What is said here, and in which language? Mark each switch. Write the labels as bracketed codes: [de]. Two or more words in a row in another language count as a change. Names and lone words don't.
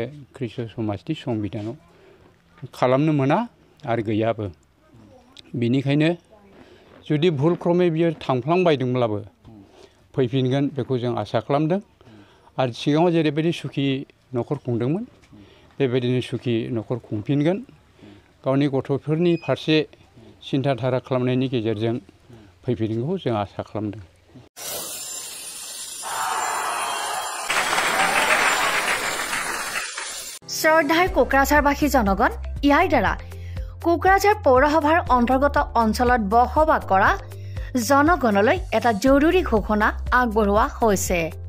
[brx] ख्रिस्ट समाजनि संबिधानाव खालामनो मोना आरो गैयाबो बेनिखायनो जुदि भुल क्रमे बियो थांफ्लांबायदोंब्लाबो फैफिनगोन बेखौ जों आसा खालामदों आरो सिगाङाव जेरैबायदि सुखि न'खर खुंदोंमोन बेबायदिनो सुखि न'खर खुंफिनगोन गावनि गथ'फोरनि फारसे सिन्था धारा खालामनायनि गेजेरजों फैफिनगोनखौ जों आसा खालामदों [as] শ্ৰদ্ধাৰ কোকৰাঝাৰবাসী জনগণ ইয়াৰ দ্বাৰা কোকৰাঝাৰ পৌৰসভাৰ অন্তৰ্গত অঞ্চলত বসবাস কৰা জনগণলৈ এটা জৰুৰী ঘোষণা আগবঢ়োৱা হৈছে